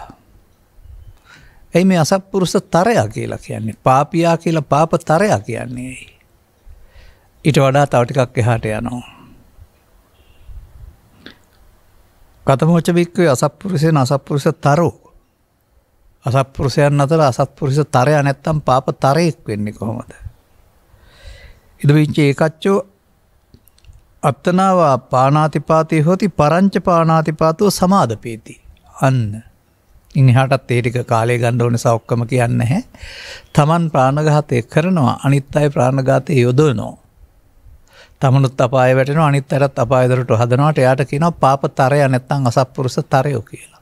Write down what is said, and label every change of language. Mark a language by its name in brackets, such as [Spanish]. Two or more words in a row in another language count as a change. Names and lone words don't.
[Sinhala] එයි මේ අසත්පුරුෂ තරයා කියලා කියන්නේ පාපියා කියලා පාප තරයා කියන්නේ. ඊට වඩා තව ටිකක් එහාට යනවා. [Pali] කතමෝච බික්කේ අසත්පුරුෂයන් අසත්පුරුෂ තරෝ. [Sinhala] අසත්පුරුෂයන් අතර අසත්පුරුෂ තරයා නැත්තම් පාප තරයෙක් වෙන්නේ කොහොමද? [Pali] ඉදවිච්ච ඒකච්චෝ අත්තනාවා පානාතිපාතී හොති පරංච පානාතිපාතෝ සමාදපේති. [Sinhala] අන්න ඉන්හාටත් ඒ ටික කාලය ගන්න ඕන නිසා ඔක්කොම කියන්නේ නැහැ. Taman ප්‍රාණඝාතය කරනවා අනිත් අය ප්‍රාණඝාතය යොදවනවා. තමනුත් අපාය වැටෙනවා අනිත් අයත් අපාය දොරට හදනවාට එයාට කියනවා පාප තරය නැත්නම් අසත්පුරුෂ තරයෝ කියලා.